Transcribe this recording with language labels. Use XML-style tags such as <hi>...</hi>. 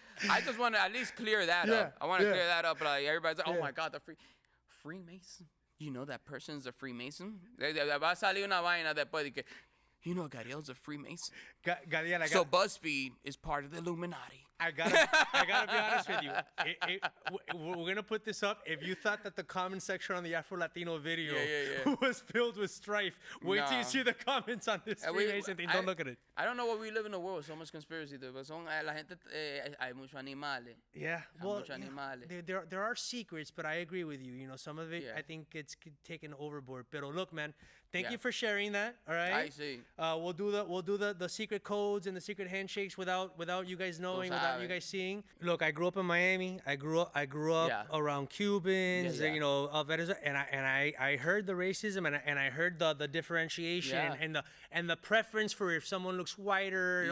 <en>I just want to at least clear that up. I want to clear that up. Like everybody's like, oh my God, the Freemason. You know that person's a Freemason.</en> <es>Va a salir una vaina después de que,</es> <en>you know, Gadiel's a Freemason. Gadiel, so BuzzFeed is part of the Illuminati. I gotta be honest with you. We're gonna put this up. If you thought that the comment section on the Afro-Latino video was filled with strife, wait till you see the comments on this Freemason thing. Don't look at it. I don't know what we live in a world with so much conspiracy.</en> <es>But la gente, hay muchos animales.</es> <en>Yeah, well, there are secrets, but I agree with you. You know, some of it I think it's taken overboard. Pero look, man, thank you for sharing that. All right. I see. We'll do the secret codes and the secret handshakes without you guys knowing. You guys seeing? Look, I grew up in Miami. I grew up around Cubans, you know, Venezuela, and I heard the racism and I heard the differentiation and the preference for if someone looks whiter.</en>